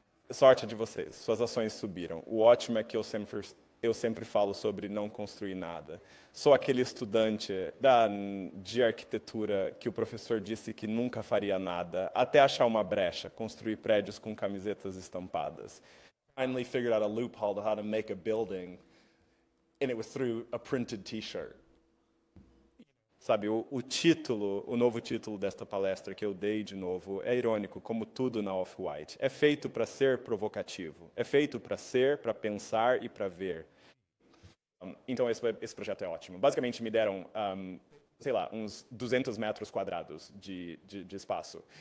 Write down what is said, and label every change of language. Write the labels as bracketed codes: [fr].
[pt] Sorte de vocês, suas ações subiram. O ótimo é que eu sempre falo sobre não construir nada. Sou aquele estudante de arquitetura que o professor disse que nunca faria nada, até achar uma brecha, construir prédios com camisetas estampadas. [en] Finally figured out a loophole to how to make a building, and it was through a printed t-shirt. [pt] Sabe, o novo título desta palestra que eu dei de novo é irônico, como tudo na Off-White. É feito para ser provocativo. É feito para ser, para pensar e para ver. Então, esse projeto é ótimo. Basicamente, me deram, sei lá, uns 200 metros quadrados de espaço.